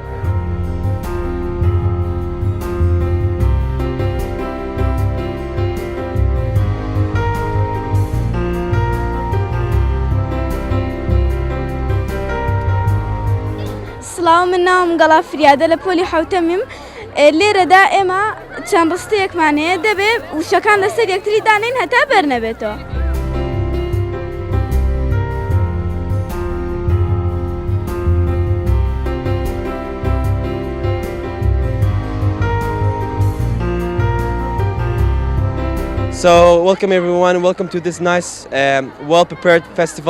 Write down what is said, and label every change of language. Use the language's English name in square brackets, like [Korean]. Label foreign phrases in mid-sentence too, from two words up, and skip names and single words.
[Central Kurdish] سڵاو من ناوم گەڵا فریادە لە پۆلی حوتەمیم لێرەدا ئێمە چەند ڕستەیەکمانەیە دەبێ وشەکان لەسەر یەکتری دانین هەتا بەرنەبێتەوە. [English] So welcome everyone, welcome to this nice, well-prepared festival.